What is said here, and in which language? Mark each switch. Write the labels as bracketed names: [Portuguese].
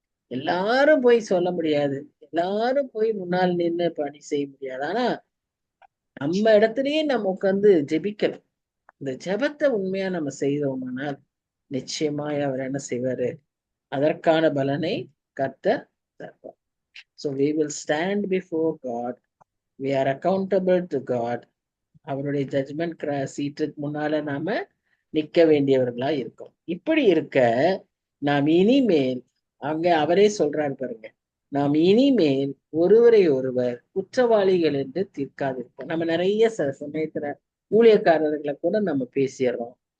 [Tamil] எல்லாரும் போய் சொல்ல முடியாது, எல்லாரும் போய் முன்னால் நின்று பணி செய்ய முடியாது. ஆனா நம்ம இடத்துலயே நம்ம உட்கார்ந்து ஜெபிக்கணும். இந்த ஜெபத்தை உண்மையா நம்ம செய்தோமானால் நிச்சயமாய் அவர் என்ன செய்வாரு, அதற்கான பலனை கர்த்தர் தருவார். [English] So we will stand before God. We are accountable to God. [Tamil] அவருடைய ஜட்ஜ்மெண்ட் சீட்டுக்கு முன்னால நாம நிக்க வேண்டியவர்களா இருக்கோம். இப்படி இருக்க நாம் இனிமேல், அவரே சொல்றாரு பாருங்க, நாம் இனிமேல் ஒருவரை ஒருவர் குற்றவாளிகள் என்று தீர்க்காதிருப்போம். நம்ம நிறைய சமயத்துல ஊழியக்காரர்களை கூட நம்ம பேசிடுறோம்.